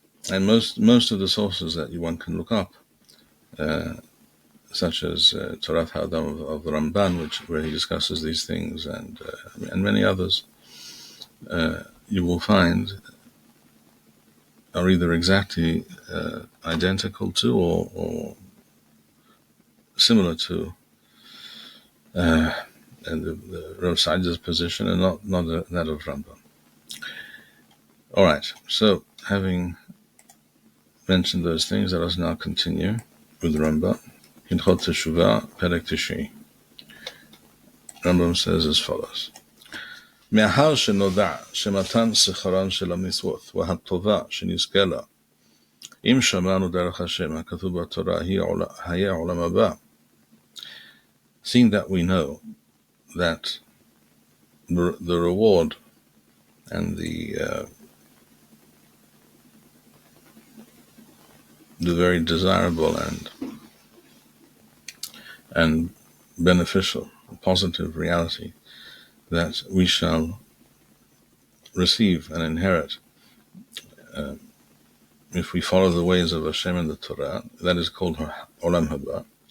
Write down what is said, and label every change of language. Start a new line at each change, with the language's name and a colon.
English: And most of the sources that one can look up, such as Torah Ha'adam of Rambam, where he discusses these things, and many others, you will find are either exactly identical to or similar to and the Rav Saadia's position, and not that of Rambam. All right, so having mentioned those things, let us now continue with Rambam. Hilchot Teshuvah, Perek Tishi.
Hebrew: Rambam says as follows: מאחר שנודע שמתן שכרן של המצוות והטובה שנזכה לה, אם שמענו דרך השם הכתוב בתורה היה עולם הבא.
English: Seeing that we know that the reward and the very desirable and beneficial, positive reality that we shall receive and inherit if we follow the ways of Hashem and the Torah, that is called Olam Haba.